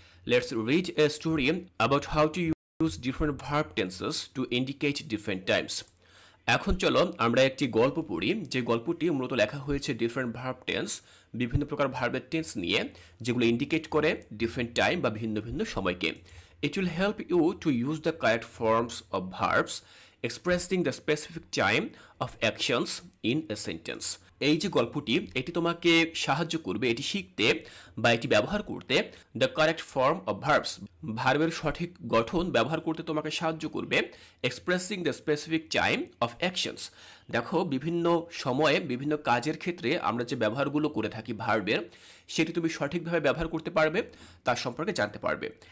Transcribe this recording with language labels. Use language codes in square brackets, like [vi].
[en] Let's read a story about how to use different verb tenses to indicate different times. [bn] এখন চলো আমরা একটি গল্প পড়ি, যে গল্পটি মূলত লেখা হয়েছে [en] different verb tense, [bn] বিভিন্ন প্রকার ভার্বের টেন্স নিয়ে, যেগুলো ইন্ডিকেট করে [en] different time [bn] বা ভিন্ন ভিন্ন সময়কে। [en] It will help you to use the correct forms of verbs expressing the specific time of actions in a sentence. [bn] এই যে গল্পটি, এটি তোমাকে সাহায্য করবে এটি শিখতে বা এটি ব্যবহার করতে। [en] the correct form of verbs, [bn] ভার্বের সঠিক গঠন ব্যবহার করতে তোমাকে সাহায্য করবে। [en] expressing the specific time of actions, [bn] দেখো বিভিন্ন সময়ে বিভিন্ন কাজের ক্ষেত্রে আমরা যে ব্যবহারগুলো করে থাকি ভার্বের, সেটি তুমি সঠিকভাবে ব্যবহার করতে পারবে, তার সম্পর্কে জানতে পারবে।